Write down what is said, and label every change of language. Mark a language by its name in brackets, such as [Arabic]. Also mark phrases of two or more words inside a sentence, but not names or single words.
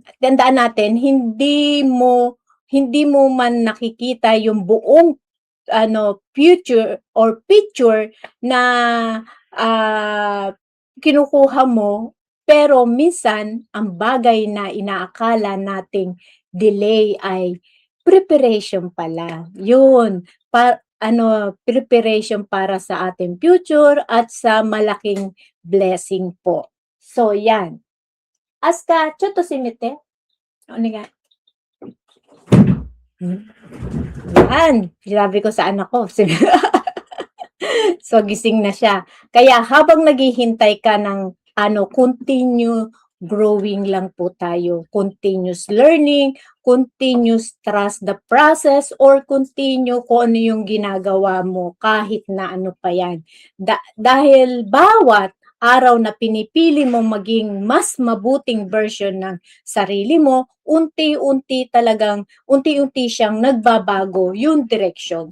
[Filipino] Tandaan natin hindi mo man nakikita yung buong [English] future or picture [Filipino] na kinukuha mo, pero minsan ang bagay na inaakala nating delay ay preparation pala. Yun, preparation para sa ating future at sa malaking blessing po. So, yan. [Japanese] Hasta ちょっと閉めて。 [Filipino] お願い。Yan, sinabi ko sa anak ko. So, gising na siya. Kaya habang naghihintay ka ng [English] continue growing [Filipino] lang po tayo. [English] Continuous learning, continuous trust the process, or continue [Filipino] kung ano yung ginagawa mo kahit na ano pa yan. Dahil bawat araw na pinipili mong maging mas mabuting version ng sarili mo, unti-unti siyang nagbabago yung direction.